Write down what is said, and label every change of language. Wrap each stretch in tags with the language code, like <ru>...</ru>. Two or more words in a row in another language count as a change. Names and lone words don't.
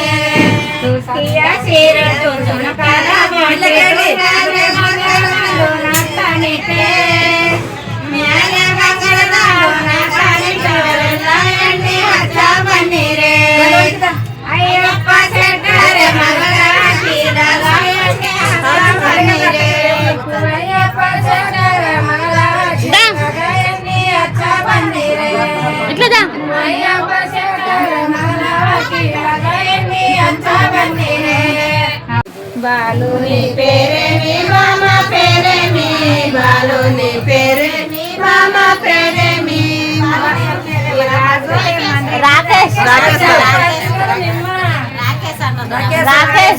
<kn>ತುಸ್ತಿಯ ಸೀರೆ ತುಣುಕದ ಬೊಟ್ಟಿಟ್ಟು ಮ್ಯಾಲೆ ಬಂಗಾರದಾಳು ನಕ್ಕನಿಟ್ಟೆ ಮ್ಯಾಲೆ ಬಂಗಾರದಾಳು ನಕ್ಕನಿಟ್ಟವರೆಲ್ಲ ಎಣ್ಣೆ ಹತ್ತ ಬಂದಿರೆ ಅಯ್ಯಪ್ಪ ಚೆಟ್ಟರೆ ಮಗಳ ಕೀಲಾಗ ಎಣ್ಣೆ ಹತ್ತ ಬಂದಿರೆ ಅಯ್ಯಪ್ಪ ಚೆಟ್ಟರೆ ಮಗಳ ಕೀಲಾಗ ಎಣ್ಣೆ ಹತ್ತ ಬಂದಿರೆ</kn> <te>ఇట్లా</te> <kn>ಅಯ್ಯಪ್ಪ ಚೆಟ್ಟರೆ ಮಗಳ ಕೀಲಾಗ ಎಣ್ಣೆ ಹತ್ತ ಬಂದಿರೆ</kn> <te>బాలు నీ పేరేమి మామ పేరేమి బాలు నీ పేరేమి మామ పేరేమి రాకేష్ రాకేష్</te>